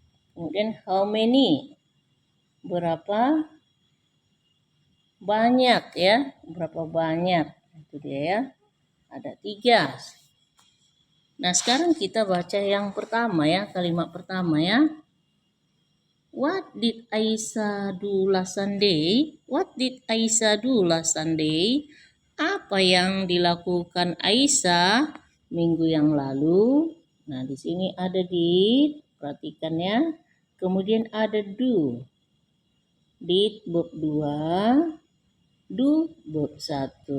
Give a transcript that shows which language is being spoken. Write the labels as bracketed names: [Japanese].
[Indonesian] Kemudian how many, berapa banyak ya. Berapa banyak. Itu dia ya. Ada 3. Nah, sekarang kita baca yang pertama ya, kalimat pertama ya. [English] What did Aisyah do last Sunday? What did Aisyah do last Sunday? [Indonesian] Apa yang dilakukan Aisyah minggu yang lalu? Nah, di sini ada did, perhatikan ya. Kemudian ada do. Did verb 2, do verb 1.